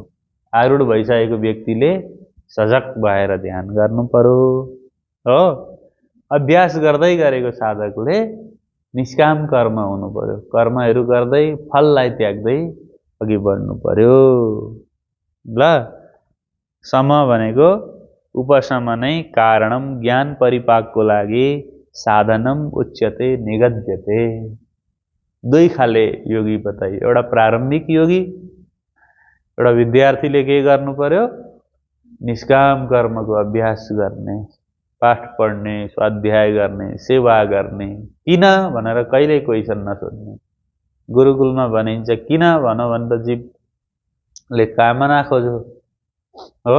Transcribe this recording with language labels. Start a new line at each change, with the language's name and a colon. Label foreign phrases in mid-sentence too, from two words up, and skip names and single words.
Nepali: आरूढ भइसकेको व्यक्तिले सजग भएर ध्यान गर्नु पर्यो हो। अभ्यास गर्दै गरेको साधकले निष्काम कर्म हुनु पर्यो, कर्महरू गर्दै फललाई त्याग्दै अघि बढ्नु पर्यो। ल, सम भनेको उपशम नै कारणम ज्ञान परिपाकको लागि
Sanskrit: साधनम उच्यते निगद्यते।
Nepali: दुई खाले योगी बताइए। एउटा प्रारम्भिक योगी, एउटा विद्यार्थीले के गर्नु पर्यो? निष्काम कर्मको अभ्यास गर्ने, पाठ पढ्ने, स्वाध्याय गर्ने, सेवा गर्ने। किन भनेर कहिल्यै क्वेसन नसोध्ने। गुरुकुलमा भनिन्छ किन भन भने त जीवले कामना खोज्यो हो।